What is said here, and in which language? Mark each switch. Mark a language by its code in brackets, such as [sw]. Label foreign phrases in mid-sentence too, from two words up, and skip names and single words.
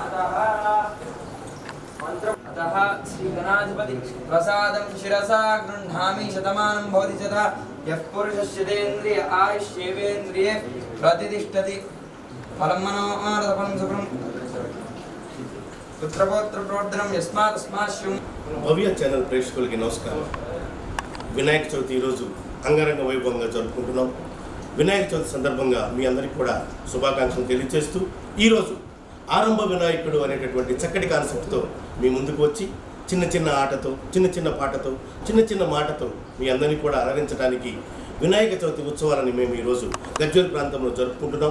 [sa] अतः श्री गणाधिपति प्रसादं शिरसा गृह्णामि शतमानं भवति तथा यः पुरुषस्येन्द्रिय आयुष्येवेन्द्रिये प्रतिष्ठति फलं मनोमानफलं सुखं पुत्रपौत्र प्रोर्धनं यस्मात् अस्माश्यं [te] భవ్య ఛానల్ ప్రేక్షకులకి నమస్కారం. వినాయక చవితి ఈరోజు అంగరంగ వైభవంగా జరుపుకుంటున్నాం. వినాయక చవితి సందర్భంగా మీ అందరికీ కూడా శుభాకాంక్షలు తెలియజేస్తూ ఈరోజు ఆరంభ వినాయకుడు అనేటటువంటి చక్కటి కాన్సెప్ట్తో మీ ముందుకు వచ్చి చిన్న చిన్న ఆటతో చిన్న చిన్న పాటతో చిన్న చిన్న మాటతో మీ అందరినీ కూడా అలరించడానికి వినాయక చవితి ఉత్సవాలని మేము ఈరోజు గజ్వేల్ ప్రాంతంలో జరుపుకుంటున్నాం.